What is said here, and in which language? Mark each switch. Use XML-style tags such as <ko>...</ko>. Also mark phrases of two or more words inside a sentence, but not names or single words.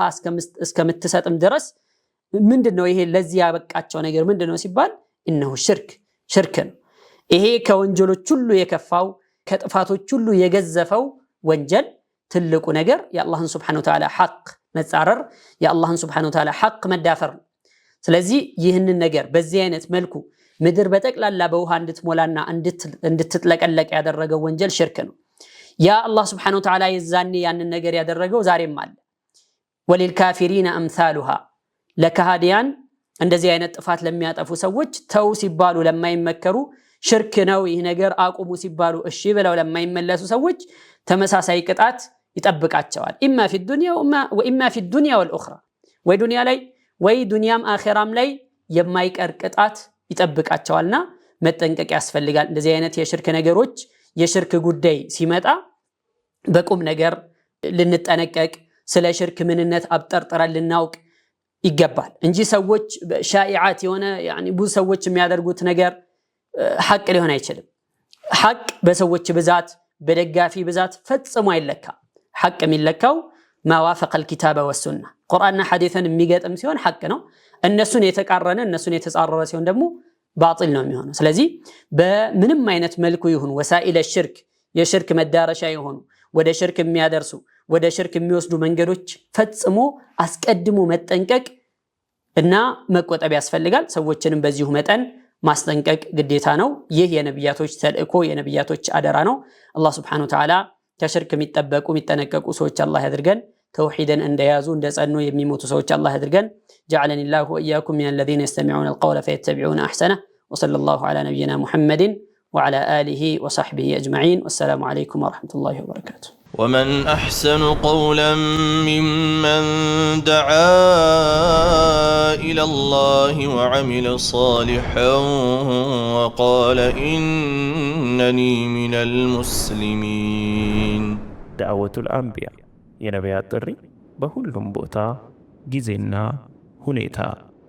<am>እስከምትሰጥም ድረስ ምንድነው ይሄ ለዚህ ያበቃቸው ነገር ምንድነው ሲባል انه ሽርክ ነው ይሄ ከወንጀሎች ሁሉ የከፋው ከጥፋቶች ሁሉ የገዘፈው ወንጀል ትልቁ ነገር የአላህን</am> <ar>سبحانه وتعالى</ar> <am>ሐቅ መጻረር የአላህን</am> <ar>سبحانه وتعالى</ar> <am>ሐቅ መዳፈር ስለዚህ ይህንን ነገር በዚህ አይነት መልኩ ምድር በጠቅላላ በውሃ እንድትሞላና እንድትጥለቀለቅ ያደረገው ወንጀል ሽርክ ነው ያ አላህ</am> <ar>سبحانه وتعالى</ar> <am>ይዛኔ ያንን ነገር ያደረገው ዛሬም አለ ወለልካፊሪን አምሳሉሃ ለካሃዲያን እንደዚህ አይነት ጥፋት ለሚያጠፉ ሰዎች ተው ሲባሉ ለማይመከሩ ሽርክ ነው ይህ ነገር አቁሙ ሲባሉ እሺ ብለው ለማይመለሱ ሰዎች ተመሳሳይ ቅጣት ይጠብቃቸዋል ኢማ</am> <ar>في الدنيا واما في الدنيا والاخرى</ar> <am>ወይ ዱንያ ላይ ወይ ዱንያም አኺራም ላይ የማይቀር ቅጣት ይጠብቃቸዋልና መጠንቀቅ ያስፈልጋል እንደዚህ አይነት የሽርክ ነገሮች የሽርክ ጉዳይ ሲመጣ በቁም ነገር ልንጠነቀቅ ስለ ሽርክ ምንነት አብጠርጥረን ልናውቅ ይገባል እንጂ ሰዎች ሻኢዓት የሆነ يعني ብዙ ሰዎች የሚያደርጉት ነገር ሐቅ ሊሆን አይችልም ሐቅ በሰዎች ብዛት በደጋፊ ብዛት ፈጽሞ አይለካ ሐቅ የሚለካው</am> <ar>ما وافق الكتاب والسنه</ar> <am>ቁርአንና ሐዲስን የሚገጥም ሲሆን ሐቅ ነው እነሱን የተቃረነ እነሱን የተጻረረ ሲሆን ደግሞ ባጢል ነው የሚሆነው ስለዚህ በምንም አይነት መልኩ ይሁን ወሳኢለ ሽርክ የሽርክ መዳረሻ ይሆኑ ወደ ሽርክ የሚያደርሱ ወደ ሽርክ የሚወስዱ መንገዶች ፈጽሞ አስቀድሞ መጠንቀቅ እና መቆጠብ ያስፈልጋል። ሰዎችንም በዚሁ መጠን ማስጠንቀቅ ግዴታ ነው። ይህ የነብያቶች ተልእኮ የነብያቶች አደራ ነው። አላህ</am> <ar>سبحانه وتعالى</ar> <am>ከሽርክ የሚጠነቀቁ ሰዎች አላህ ያድርገን። ተውሂድን እንደያዙ እንደጸኑ የሚሞቱ ሰዎች አላህ ያድርገን።</am> <ar>جعلني الله وإياكم من الذين يستمعون القول فيتبعون أحسنه وصلى الله على نبينا محمد وعلى آله وصحبه أجمعين والسلام عليكم ورحمة الله وبركاته. ومن أحسن قولا ممن دعا إلى الله وعمل صالحا وقال إنني من المسلمين. دعوة الأنبياء</ar> <am>የነቢያት ጥሪ በሁሉም ቦታ ጊዜና ሁኔታ</am>